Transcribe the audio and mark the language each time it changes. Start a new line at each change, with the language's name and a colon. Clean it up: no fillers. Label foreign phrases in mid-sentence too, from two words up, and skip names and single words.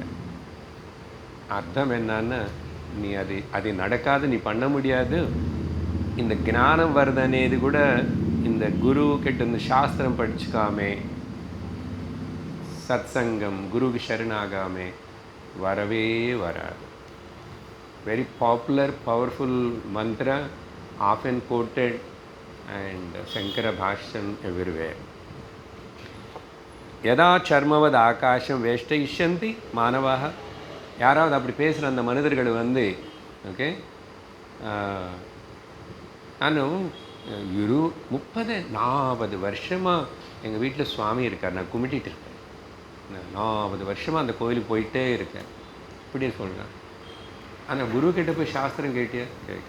Tamil: அர்த்தம் என்னன்னா, நீ அது நடக்காது, நீ பண்ண முடியாது. இந்த ஞானம் வருதனேது கூட இந்த குரு கிட்ட இந்த சாஸ்திரம் படிச்சுக்காமே, சத்சங்கம் குருக்கு சரணாகாமே வரவே வராது.
English: very popular powerful mantra, often quoted and Shankara Bhashyam everywhere.
Sanskrit: यदा चर्मवद् आकाशं वेष्टयिष्यन्ति मानवाः
Tamil: யாராவது அப்படி பேசுகிற அந்த மனிதர்கள் வந்து ஓகே நானும் 30-40 வருஷமாக எங்கள் வீட்டில் சுவாமி இருக்கார், நான் கும்பிட்டிட்டு இருக்கேன். 40 வருஷமாக அந்த கோயிலுக்கு போயிட்டே இருக்கேன். இப்படியே சொல்கிறேன். ஆனால் குரு கிட்ட போய் சாஸ்திரம் கேட்டியா? கேட்க.